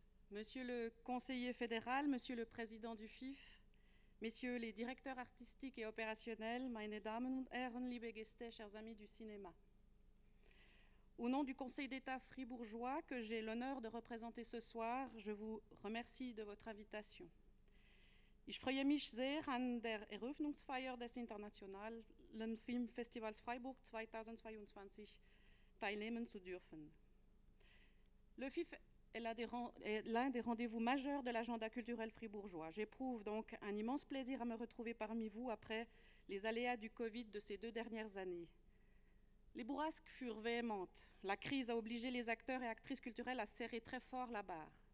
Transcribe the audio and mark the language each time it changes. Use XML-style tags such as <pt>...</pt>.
<fr>Monsieur le conseiller fédéral, Monsieur le président du FIF, Messieurs les directeurs artistiques et opérationnels,</fr> <de>meine Damen und Herren, liebe Gäste,</de> <fr>chers amis du cinéma. Au nom du Conseil d'État fribourgeois que j'ai l'honneur de représenter ce soir, je vous remercie de votre invitation.</fr> <de>Ich freue mich sehr, an der Eröffnungsfeier des Internationalen Filmfestivals Freiburg 2022 teilnehmen zu dürfen.</de> <fr>Le FIF est l'un des rendez-vous majeurs de l'agenda culturel fribourgeois. J'éprouve donc un immense plaisir à me retrouver parmi vous après les aléas du Covid de ces 2 dernières années. Les bourrasques furent véhémentes. La crise a obligé les acteurs et actrices culturelles à serrer très fort la barre.</fr>